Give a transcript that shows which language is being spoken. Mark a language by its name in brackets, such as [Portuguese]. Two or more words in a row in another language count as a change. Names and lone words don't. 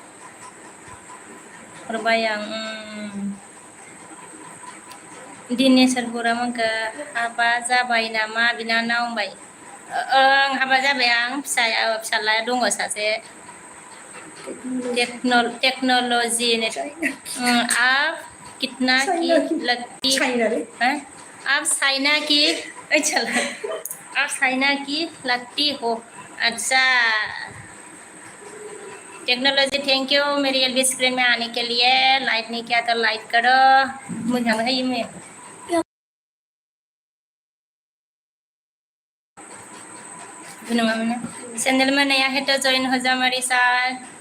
[Bodo] हरबाय आं दिनेशर बर'आ मोनखो हाबा जाबाय नामा बिनानाव होनबाय ओं हाबा जाबाय आं फिसाला दङ सासे [Hindi] टेक्न'ल'जि आप कितना की लगती आप चाइना की लगती हो अच्छा टेक्नोलॉजी [English] thank you [Hindi] मेरी एलबी स्क्रीन में आने के लिए लाइक नहीं किया तो लाइक करो मुझे है मैं चैनल में नया है तो ज्वाइन हो जा हमारे साथ